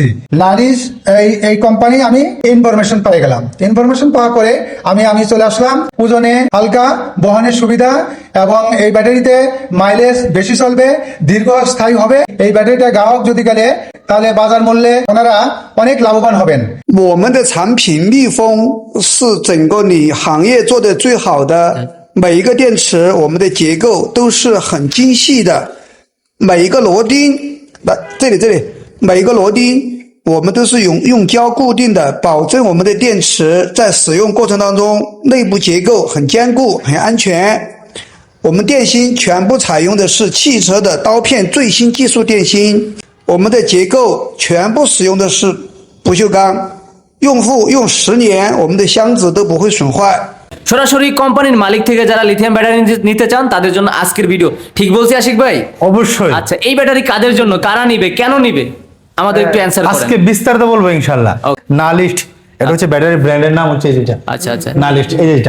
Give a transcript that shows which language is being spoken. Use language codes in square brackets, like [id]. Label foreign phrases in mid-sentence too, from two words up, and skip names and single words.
[bn] নালিশ এই কোম্পানি আমি ইনফরমেশন পেয়ে গেলাম। ইনফরমেশন পাওয়ার পরে আমি চলে আসলাম। ওজনে হালকা, বহনের সুবিধা, এবং এই ব্যাটারিতে মাইলেজ বেশি চলবে, দীর্ঘস্থায়ী হবে। এই ব্যাটারিটা গ্রাহক যদি গেলে তাহলে বাজার মূল্যে ওনারা অনেক লাভবান হবেন। [zh] 我们的产品密封是整个你行业做的最好的，每一个电池我们的结构都是很精细的，每一个螺钉，这里，每一个螺钉我们都是用胶固定的，保证我们的电池在使用过程当中内部结构很坚固、很安全。我们电芯全部采用的是汽车的刀片最新技术电芯，我们的结构全部使用的是不锈钢，用户用10年，我们的箱子都不会损坏。 [bn] সরাসরি কোম্পানির মালিক থেকে যারা লিথিয়াম ব্যাটারি নিতে চান তাদের জন্য আজকের ভিডিও। ঠিক বলছি আশিক ভাই? অবশ্যই। আচ্ছা, এই ব্যাটারি কাদের জন্য, কারা নিবে, কেন নিবে, আমাদের একটু অ্যানসার করেন। আজকে বিস্তারিত বলবো ইনশাআল্লাহ। নালিস্ট, এটা হচ্ছে ব্যাটারি ব্র্যান্ডের নাম হচ্ছে যেটা। আচ্ছা, নালিস্ট, এই যেটা